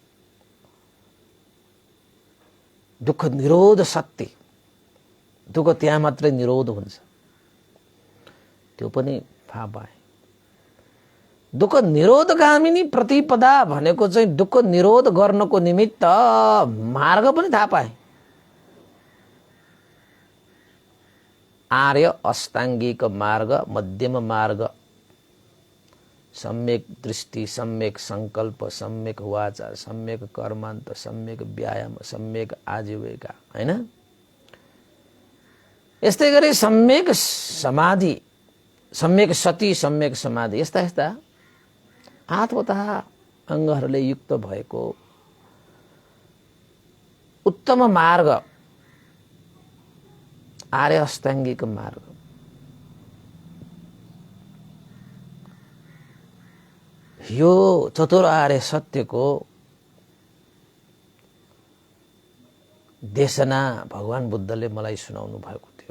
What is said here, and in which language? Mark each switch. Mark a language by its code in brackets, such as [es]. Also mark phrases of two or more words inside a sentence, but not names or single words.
[ne] दुःख निरोध शक्ति, दुःख त्यहाँ मात्रै निरोध हुन्छ, त्यो पनि थाहा पाए। दुःख निरोधगामिनी प्रतिपदा भनेको चाहिँ दुःख निरोध गर्नको निमित्त मार्ग पनि थाहा पाए। आर्य अष्टाङ्गिक मार्ग, मध्यम मार्ग, सम्यक दृष्टि, सम्यक संकल्प, सम्यक वाचा, सम्यक कर्मान्त, सम्यक व्यायाम, सम्यक आजीविका हैन। यस्तै गरी सम्यक समाधि, सम्यक सती, सम्यक समाधि, यस्ता यस्ता 8वटा अङ्गहरूले युक्त भएको उत्तम मार्ग आर्य अष्टाङ्गिक मार्ग। यो चतुर आर्य सत्यको देशना भगवान बुद्धले मलाई सुनाउनु भएको थियो।